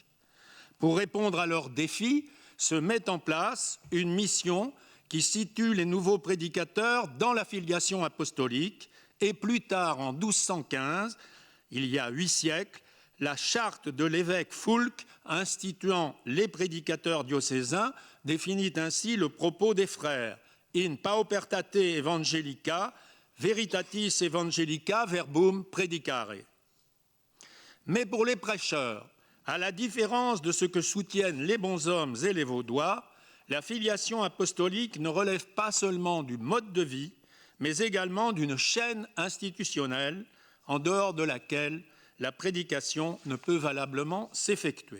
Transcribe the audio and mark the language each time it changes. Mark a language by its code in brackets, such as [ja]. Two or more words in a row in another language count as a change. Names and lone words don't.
[fr] Pour répondre à leurs défis, se met en place une mission qui situe les nouveaux prédicateurs dans la filiation apostolique et plus tard, en 1215, il y a 8 siècles, la charte de l'évêque Foulques instituant les prédicateurs diocésains définit ainsi le propos des frères. [la] In paupertate evangelica, veritatis evangelica verbum predicare. [fr] Mais pour les prêcheurs, à la différence de ce que soutiennent les bonshommes et les vaudois, la filiation apostolique ne relève pas seulement du mode de vie, mais également d'une chaîne institutionnelle en dehors de laquelle la prédication ne peut valablement s'effectuer.